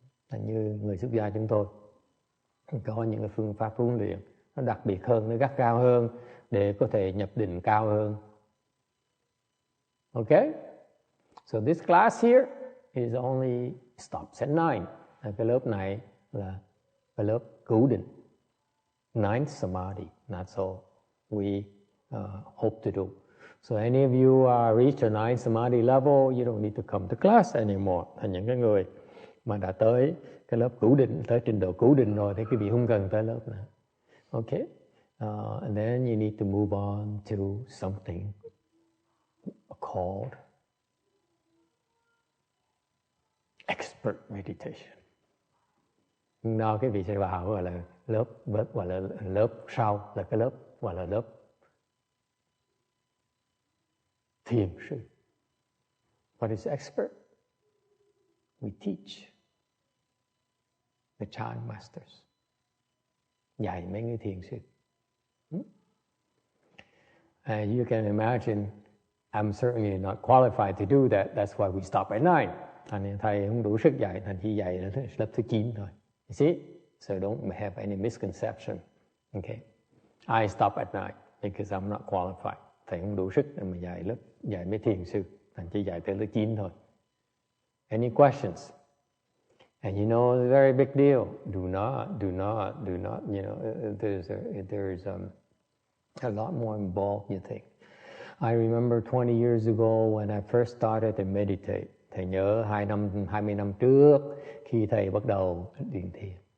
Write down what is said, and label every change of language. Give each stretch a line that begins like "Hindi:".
Vietnamese: Như người xuất gia chúng tôi có những cái phương pháp huấn luyện nó đặc biệt hơn, nó gắt gao hơn để có thể nhập định cao hơn.
English: Okay? So this class here is only stops at 9.
Vietnamese: Cái lớp này là cái lớp cứu định.
English: 9th Samadhi. That's all we hope to do. So any of you reach the 9th Samadhi level, you don't need to come to class anymore.
Vietnamese: Thành những cái người mà đã tới cái lớp cứu định, tới trình độ cứu định rồi thì quý vị không cần tới lớp nữa.
English: Okay? And then you need to move on to something called expert meditation.
Vietnamese: Đó cái vị sẽ vào gọi là lớp sau, là cái lớp gọi là lớp thiền sư.
English: What is expert? We teach the Chan masters.
Vietnamese: Dạy mấy người thiền sư.
English: And you can imagine, I'm certainly not qualified to do that. That's why we stop at 9.
Vietnamese: Thành thầy không đủ sức dạy, thành chỉ dạy lớp thứ 9 thôi.
English: You see? So don't have any misconception. Okay. I stop at 9 because I'm not qualified.
Vietnamese: Thầy không đủ sức để mà dạy mấy thiền sư. Thành chỉ dạy tới lớp 9 thôi.
English: Any questions? And you know, it's a very big deal. Do not. You know, there's a lot more involved, you think. I remember 20 years ago when I first started to meditate.
Vietnamese: Thầy nhớ 20 năm trước khi thầy bắt đầu luyện thiền.